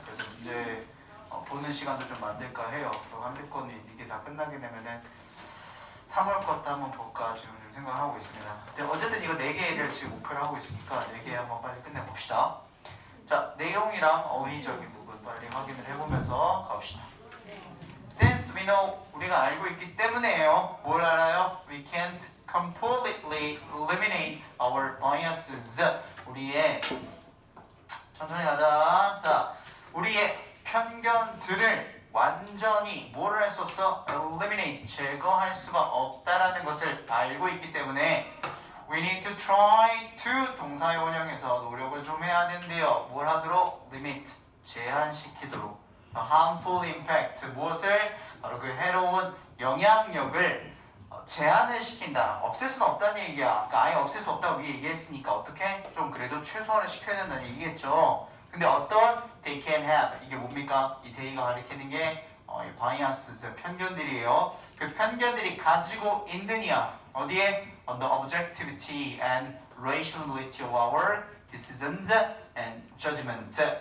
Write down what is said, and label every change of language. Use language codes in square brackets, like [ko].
[ko] 그래서 문제 보는 시간도 좀 만들까 해요. 그럼 한 대권이 이게 다 끝나게 되면은 3월 것도 한번 볼까 지금 좀 생각하고 있습니다. 근데 어쨌든 이거 4개를 지금 목표를 하고 있으니까 4개 한번 빨리 끝내봅시다. 자, 내용이랑 어휘적인 부분 빨리 확인을 해보면서 갑시다. [en] Since we know, [ko] 우리가 알고 있기 때문에요. 뭘 알아요? [en] We can't completely eliminate our biases. [ko] 우리의 천천히 가자. 자, 우리의 편견들을 완전히 뭐를 할 수 없어? eliminate, 제거할 수가 없다라는 것을 알고 있기 때문에 [en] we need to try to [ko] 동사의 원형에서 노력을 좀 해야 된대요. 뭘 하도록? limit, 제한시키도록. [en] harmful impact, 무엇을? [ko] 바로 그 해로운 영향력을 제한을 시킨다. 없앨 수는 없다는 얘기야. 그러니까 아예 없앨 수 없다고 위에 얘기했으니까 어떻게? 좀 그래도 최소화를 시켜야 된다는 얘기겠죠. 근데 어떤 [en] they can have, [ko] 이게 뭡니까? 이 they가 가리키는 게 이 biases, 편견들이에요. 그 편견들이 가지고 있느냐 어디에? [en] On the objectivity and rationality of our decisions and judgment.